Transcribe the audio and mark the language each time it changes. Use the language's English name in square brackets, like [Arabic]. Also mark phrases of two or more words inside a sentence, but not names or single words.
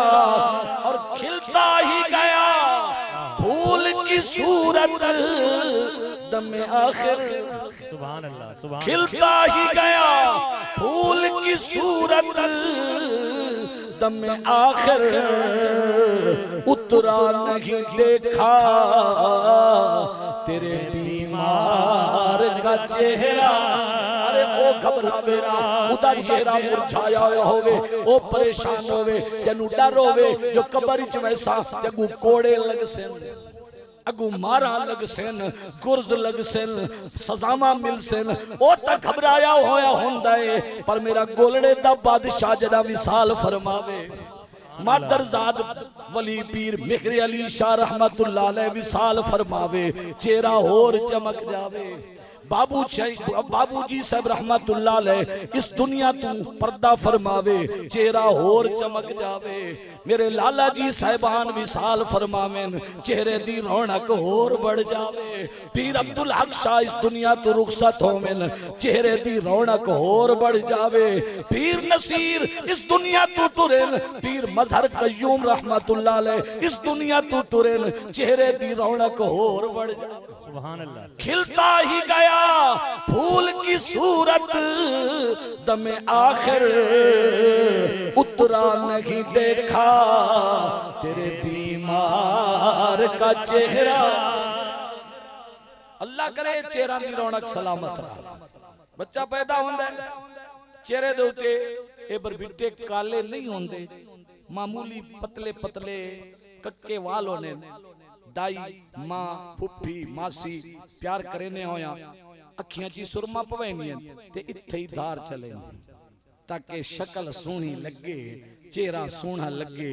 [Urdu] اور کھلتا ہی گیا پھول کی صورت دمِ آخر, [Arabic] سبحان اللہ سبحان, [Urdu] کھلتا ہی گیا پھول کی صورت دمِ آخر، اترا نہیں دیکھا تیرے بیمار کا چہرہ. [Punjabi] ارے او او گھبراوے نا، اودا چہرہ مرجھایا ہووے، او پریشان ہووے، جنوں ڈر ہووے جو قبر چ ویسا جگو کوڑے لگ سین، اگو مارا لگ سین، گرز لگ سین، سزاواں مل سین، او تک گھبرایا ہویا ہوندا ہے. پر میرا گولڑے دا بادشاہ جڑا وصال فرماوے، مادرزاد ولی پیر مہر علی شاہ [Arabic] رحمۃ اللہ علیہ [Punjabi] وصال فرماوے، چہرہ ہور چمک جاوے. بابوجی صاحب [Arabic] رحمۃ اللہ علیہ [Punjabi] اس دنیا توں پردہ فرماوے، چہرہ ہور چمک جاوے. میرے لالہ جی صاحبان وصال فرماون، چہرے دی رونق ہور بڑھ جاوے. پیر عبدالحق شاہ اس دنیا توں رخصت ہوون، چہرے دی رونق ہور بڑھ جاوے. پیر نصیر اس دنیا توں ٹرن، پیر مظہر قیوم [Arabic] رحمۃ اللہ علیہ [Punjabi] اس دنیا توں ٹرن، چہرے دی رونق ہور بڑھ جاوے. [Arabic] سبحان اللہ. [Urdu] کھلتا ہی گیا پھول کی صورت، دمِ آخر اترا نہیں دیکھا تیرے بیمار کا چہرہ. [Punjabi] اللہ کرے چہرہ دی رونق سلامت رہے. بچہ پیدا ہوندا ہے چہرے دے اتے اے بربٹے کالے نہیں ہوندے، معمولی پتلے پتلے ککے وال ہونے. دائی ماں پھپھی ماسی پیار کرینے ہویا، اکھیاں چی سرمہ پوینیاں تے اتھے ہی دھار چلے، تاکہ شکل سوہنی لگے، چہرہ سوہنا لگے.